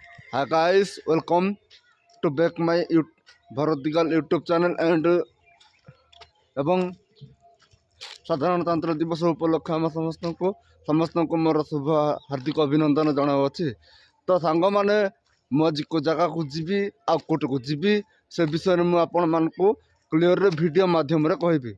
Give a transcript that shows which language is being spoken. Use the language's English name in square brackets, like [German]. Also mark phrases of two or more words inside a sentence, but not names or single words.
[English] Hi guys, welcome to back my Bharatigal YouTube channel and [Odia] ଏବଂ ସାଧାରଣତନ୍ତ୍ର ଦିବସ ଉପଲକ୍ଷେ ଆମ ସମସ୍ତଙ୍କୁ ମୋର ଶୁଭ ହାର୍ଦ୍ଦିକ ଅଭିନନ୍ଦନ ଜଣାଉଅଛି। ତ ସାଙ୍ଗମାନେ ମୁଁ ଆଜି କେଉଁ ଜାଗାକୁ ଯିବି ଆଉ କେଉଁଠିକୁ ଯିବି ସେ ବିଷୟରେ ମୁଁ ଆପଣମାନଙ୍କୁ କ୍ଲିଅରରେ ଭିଡ଼ିଓ ମାଧ୍ୟମରେ କହିବି।